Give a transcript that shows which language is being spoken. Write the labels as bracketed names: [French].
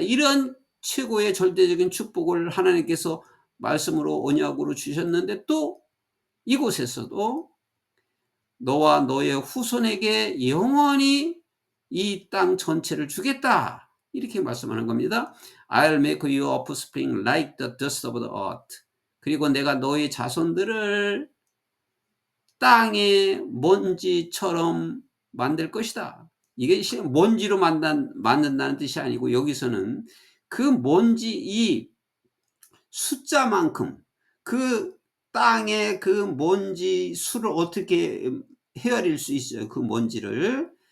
[Korean] 이런 최고의 절대적인 축복을 하나님께서 말씀으로 언약으로 주셨는데 또 이곳에서도 너와 너의 후손에게 영원히 이 땅 전체를 주겠다. 이렇게 말씀하는 겁니다. [English] I'll make your offspring like the dust of the earth. [Korean] 그리고 내가 너의 자손들을 땅의 먼지처럼 만들 것이다. 이게 먼지로 만든다는 뜻이 아니고 여기서는 그 먼지 이 숫자만큼 그 땅의 그 먼지 수를 어떻게 헤아릴 수 있어요. 그 먼지를.